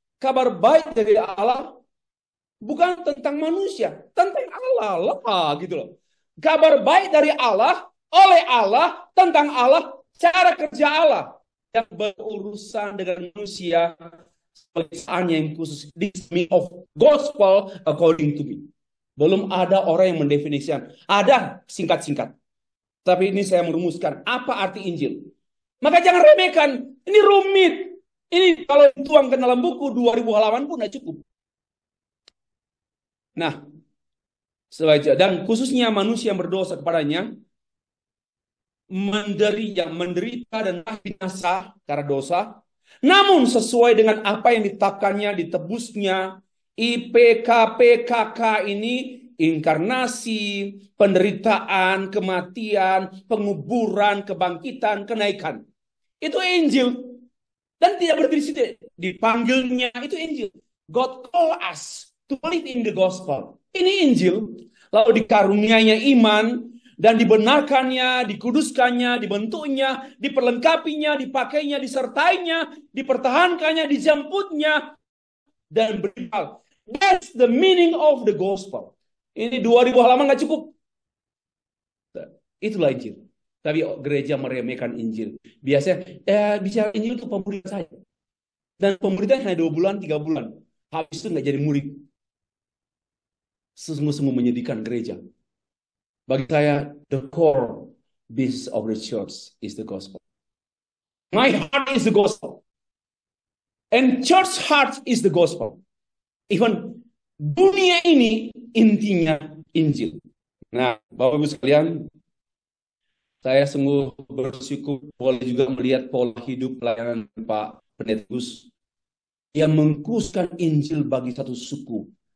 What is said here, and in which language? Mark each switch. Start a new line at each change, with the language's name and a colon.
Indonesian: Kabar baik dari Allah bukan tentang manusia, tentang Allah lah gitu loh. Kabar baik dari Allah, oleh Allah, tentang Allah, cara kerja Allah yang berurusan dengan manusia sebagai yang khusus.
English: This meaning of gospel according to me.
Indonesian: Belum ada orang yang mendefinisikan. Ada singkat-singkat. Tapi ini saya merumuskan apa arti Injil. Maka jangan remehkan. Ini rumit. Ini kalau dituangkan dalam buku 2000 halaman pun tidak cukup. Nah, dan khususnya manusia yang berdosa kepadanya menderita dan binasa karena dosa, namun sesuai dengan apa yang ditetapkannya, ditebusnya, IPKPKK ini, inkarnasi, penderitaan, kematian, penguburan, kebangkitan, kenaikan. Itu Injil. Dan tidak berdiri situ. Dipanggilnya itu Injil.
English: God call us to believe in the gospel.
Indonesian: Ini Injil. Lalu dikaruniainya iman dan dibenarkannya, dikuduskannya, dibentuknya, diperlengkapinya, dipakainya, disertainya, dipertahankannya, dijemputnya, dan beribal.
English: That's the meaning of the gospel.
Indonesian: Ini 2000 halaman nggak cukup. Itulah Injil. Tapi gereja meremehkan Injil. Biasanya bicara Injil itu pemurid saja. Dan pemuridnya hanya 2 bulan, 3 bulan. Habis itu nggak jadi murid. Sungguh-sungguh menyedihkan gereja. Bagi saya,
English: the core business of the church is the gospel. My heart is the gospel. And church heart is the gospel.
Indonesian: Even dunia ini intinya Injil. Nah, Bapak Ibu sekalian, saya sungguh bersyukur boleh juga melihat pola hidup pelayanan Pak Pendeta Gus yang mengkhususkan Injil bagi satu suku.